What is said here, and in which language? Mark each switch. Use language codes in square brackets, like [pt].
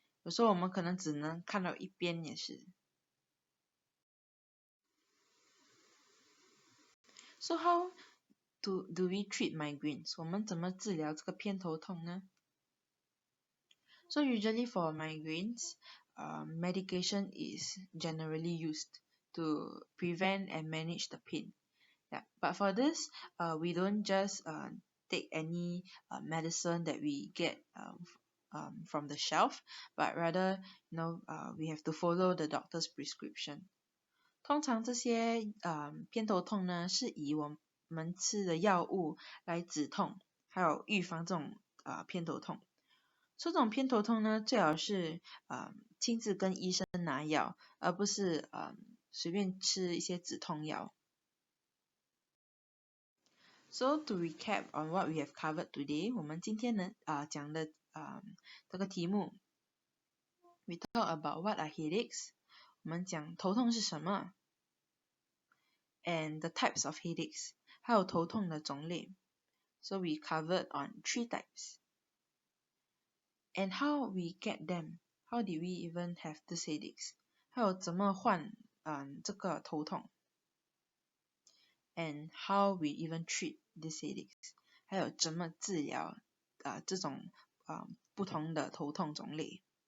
[zh] 有时候我们可能只能看到一边也是。 [en] So how do we treat migraines? [zh] 我们怎么治疗这个偏头痛呢？ [en] So usually for migraines, medication is generally used to prevent and manage the pain. Yeah, but for this, we don't just take any medicine that we get from the shelf, but rather, we have to follow the doctor's prescription. [zh] 通常这些偏头痛呢，是以我们吃的药物来止痛，还有预防这种偏头痛。这种偏头痛呢，最好是亲自跟医生拿药，而不是随便吃一些止痛药。 [en] So to recap on what we have covered today, [zh] 我们今天呢讲的这个题目 [en] ，we talk about what are headaches， [zh] 我们讲头痛是什么 [en] ，and the types of headaches， [zh] 还有头痛的种类。 [en] So we covered on 3 types. And how we get them? How did we even have these headaches? [zh] 还有怎么患这个头痛 [en] ？And how we even treat these headaches? [zh] 还有怎么治疗这种不同的头痛种类。